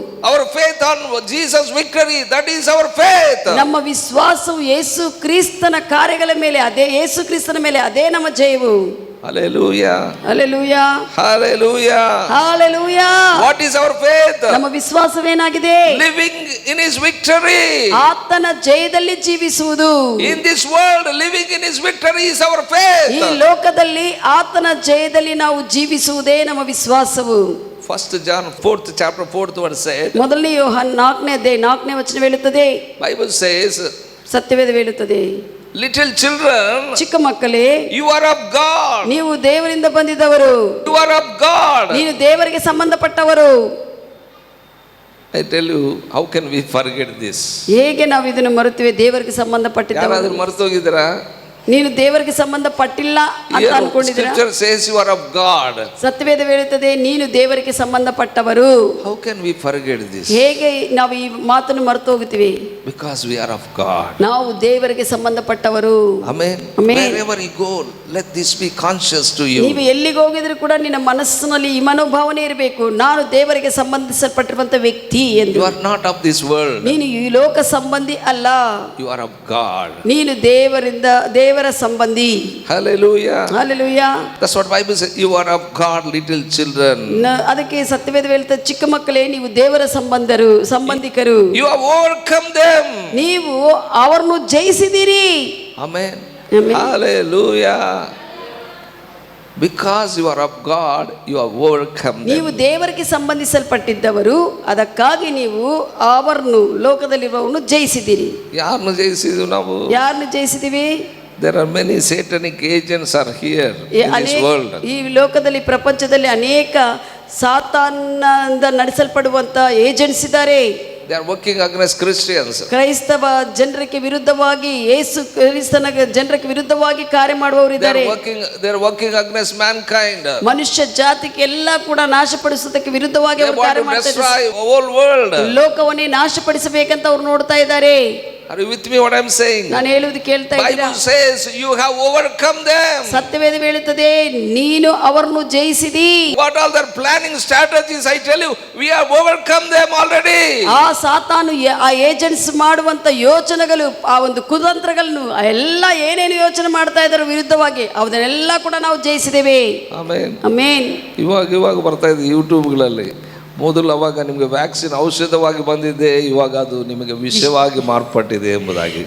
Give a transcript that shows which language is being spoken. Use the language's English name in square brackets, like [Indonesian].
[English] Our faith on Jesus victory, that is our faith. [Kannada] ನಮ್ಮ ವಿಶ್ವಾಸವು ಯೇಸು ಕ್ರಿಸ್ತನ ಕಾರ್ಯಗಳ ಮೇಲೆ, ಅದೇ ಯೇಸು ಕ್ರಿಸ್ತನ ಮೇಲೆ, ಅದೇ ನಮ್ಮ ಜಯವು. [English] Hallelujah. [Kannada] Hallelujah, [English] Hallelujah. [Kannada] Hallelujah. [English] What is our faith? [Kannada] ನಮ್ಮ ವಿಶ್ವಾಸವೇನಾಗಿದೆ? [English] Living in his victory. [Kannada] ಆತನ ಜಯದಲ್ಲಿ ಜೀವಿಸುವುದು. [English] In this world, living in his victory is our faith. [Kannada] ಈ ಲೋಕದಲ್ಲಿ ಆತನ ಜಯದಲ್ಲಿ ನಾವು ಜೀವಿಸುವುದೇ ನಮ್ಮ ವಿಶ್ವಾಸವು. [English] First John 4th chapter 4th verse said, [Kannada] ಮೊದಲನೇ ಯೋಹಾನ 4ನೇ ವಚನ ಹೇಳುತ್ತದೆ, [English] Bible says, [Kannada] ಸತ್ಯವೇದ ಹೇಳುತ್ತದೆ, [English] little children, [Kannada] ಚಿಕ್ಕ ಮಕ್ಕಳೇ, [English] you are of God. [Kannada] ನೀವು ದೇವರಿಂದ ಬಂದಿದ್ದವರು, [English] You are of God. [Kannada] ನೀನು ದೇವರಿಗೆ ಸಂಬಂಧಪಟ್ಟವರು. [English] I tell you, how can we forget this? [Kannada] ಹೇಗೆ ನಾವು ಇದನ್ನು ಮರೆತುವೆ? ದೇವರಿಗೆ ಸಂಬಂಧಪಟ್ಟಿದ್ದವರು. ಯಾರಾದ್ರೂ ಮರೆತು ಹೋಗಿದ್ದೀರಾ? ನೀನು ದೇವರಿಗೆ ಸಂಬಂಧಪಟ್ಟಿಲ್ಲ ಅಂತ ಅನ್ಕೊಂಡಿದ್ದೀರಾ? [English] Scripture says you are of God. [Kannada] ಸತ್ಯವೇದ ಹೇಳುತ್ತದೆ, ನೀನು ದೇವರಿಗೆ ಸಂಬಂಧಪಟ್ಟವರು. [English] How can we forget this? [Kannada] ಹೇಗೆ ನಾವು ಈ ಮಾತನ್ನು ಮರೆತು ಹೋಗುತ್ತೀವಿ? [English] Because we are of God. [Kannada] ನಾವು ದೇವರಿಗೆ ಸಂಬಂಧಪಟ್ಟವರು. [English] Amen. Amen. Wherever you go, let this be conscious to you. [Kannada] ನೀವು ಎಲ್ಲಿಗೆ ಹೋಗಿದ್ರು ಕೂಡ ನಿನ್ನ ಮನಸ್ಸಿನಲ್ಲಿ ಈ ಮನೋಭಾವನೆ ಇರಬೇಕು, ನಾನು ದೇವರಿಗೆ ಸಂಬಂಧಿಸಲ್ಪಟ್ಟಿರುವಂತ ವ್ಯಕ್ತಿ ಎಂದು. [English] You are not of this world. [Kannada] ನೀನು ಈ ಲೋಕ ಸಂಬಂಧಿ ಅಲ್ಲ, [English] You are of God. [Kannada] ನೀನು ದೇವರ ಸಂಬಂಧಿ. [English] Hallelujah. [Kannada] Hallelujah. [English] That's what Bible says. You are of God, little children. [Kannada] ಅದಕ್ಕೆ ಸತ್ಯವೇದ ಹೇಳುತ್ತದೆ, ಚಿಕ್ಕ ಮಕ್ಕಳೇ ನೀವು ದೇವರ ಸಂಬಂಧಿಕರು. [English] You have overcome them. [Kannada] ನೀವು ಅವರನ್ನು ಜಯಿಸಿದಿರಿ. [English] Amen. Amen. Hallelujah. Because you are of God, you have overcome [Kannada] ನೀವು [English] them. [Kannada] ದೇವರಿಗೆ ಸಂಬಂಧಿಸಲ್ಪಟ್ಟಿದ್ದವರು, ಅದಕ್ಕಾಗಿ ನೀವು ಅವರನ್ನು ಲೋಕದಲ್ಲಿರುವವರನ್ನು ಜಯಿಸಿದಿರಿ. ಯಾರನ್ನು ಜಯಿಸಿದ್ವಿ ನಾವು? ಯಾರನ್ನು ಜಯಿಸಿದಿವಿ? [English] There are many satanic agents are here in this world. [Kannada] ಈ ಲೋಕದಲ್ಲಿ, ಪ್ರಪಂಚದಲ್ಲಿ ಅನೇಕ ಸಾತಾನನಿಂದ ನಡೆಸಲ್ಪಡುವಂತ ಏಜೆಂಟ್ಸ್ ಇದ್ದಾರೆ. [English] They are working against Christians. [Kannada] ಕ್ರೈಸ್ತವ ಜನರಿಗೆ ವಿರುದ್ಧವಾಗಿ, ಯೇಸು ಕ್ರಿಸ್ತನ ಜನರಿಗೆ ವಿರುದ್ಧವಾಗಿ ಕಾರ್ಯ ಮಾಡುವವರು ಇದ್ದಾರೆ. [English] They are working against mankind. [Kannada] ಮನುಷ್ಯ ಜಾತಿಗೆ ಎಲ್ಲ ಕೂಡ ನಾಶಪಡಿಸುವುದಕ್ಕೆ ವಿರುದ್ಧವಾಗಿ ಅವರು ಕಾರ್ಯ ಮಾಡ್ತಾ ಇದ್ದಾರೆ. [English] Destroy whole world. [Kannada] ಲೋಕವನ್ನೇ ನಾಶಪಡಿಸಬೇಕಂತ ಅವ್ರು ನೋಡ್ತಾ ಇದ್ದಾರೆ. [English] Are you with me what I am saying? [Kannada] ನಾನು ಹೇಳುವುದು ಕೇಳ್ತಾ ಇದ್ದೀರಾ? [English] Bible says you have overcome them. [Kannada] ಸತ್ಯವೇದ ಹೇಳುತ್ತದೆ, ನೀನು ಅವರನ್ನು ಜಯಿಸಿದಿ. [English] What all their planning strategies, I tell you, we have overcome them already. [Kannada] ಆ ಸಾತಾನು, ಆ ಏಜೆಂಟ್ಸ್ ಮಾಡುವಂತ ಯೋಚನೆಗಳು, ಆ ಒಂದು ಕುತಂತ್ರಗಳನ್ನು, ಎಲ್ಲ ಏನೇನು ಯೋಚನೆ ಮಾಡ್ತಾ ಇದ್ದಾರೆ ವಿರುದ್ಧವಾಗಿ, ಅವನ್ನೆಲ್ಲ ಕೂಡ ನಾವು ಜಯಿಸಿದ್ದೇವೆ. ಆಮೆನ್. ಆಮೆನ್. ಇವಾಗ ಬರ್ತಾ ಇದೆ ಯೂಟ್ಯೂಬ್ಗಳಲ್ಲಿ. ಮೊದಲು ಅವಾಗ ನಿಮಗೆ ವ್ಯಾಕ್ಸಿನ್ ಔಷಧವಾಗಿ ಬಂದಿದೆ, ಇವಾಗ ಅದು ನಿಮಗೆ ವಿಷವಾಗಿ ಮಾರ್ಪಟ್ಟಿದೆ ಎಂಬುದಾಗಿ.